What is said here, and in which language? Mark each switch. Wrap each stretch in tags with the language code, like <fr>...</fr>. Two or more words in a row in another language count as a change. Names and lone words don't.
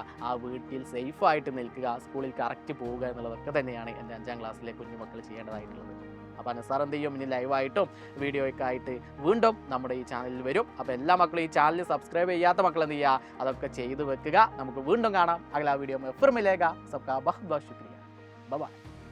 <ml>ആ വീട്ടിൽ സേഫായിട്ട് നിൽക്കുക. സ്കൂളിൽ കറക്റ്റ് പോവുക എന്നുള്ളതൊക്കെ തന്നെയാണ് എൻ്റെ 5ാം ക്ലാസ്സിലെ കുഞ്ഞുമക്കൾ ചെയ്യേണ്ടതായിട്ടുള്ളത്. അപ്പോൾ അനസാർ എന്ത് ചെയ്യും? ഇനി ലൈവായിട്ടും വീഡിയോയൊക്കെ ആയിട്ട് വീണ്ടും നമ്മുടെ ഈ ചാനലിൽ വരും. അപ്പോൾ എല്ലാ മക്കളും ഈ ചാനൽ സബ്സ്ക്രൈബ് ചെയ്യാത്ത മക്കൾ എന്ത് ചെയ്യുക? അതൊക്കെ ചെയ്ത് വെക്കുക. നമുക്ക് വീണ്ടും കാണാം.</ml> <hi>अगला वीडियो में फिर मिलेगा. सबका बहुत बहुत शुक्रिया.</hi> <en>bye bye.</en>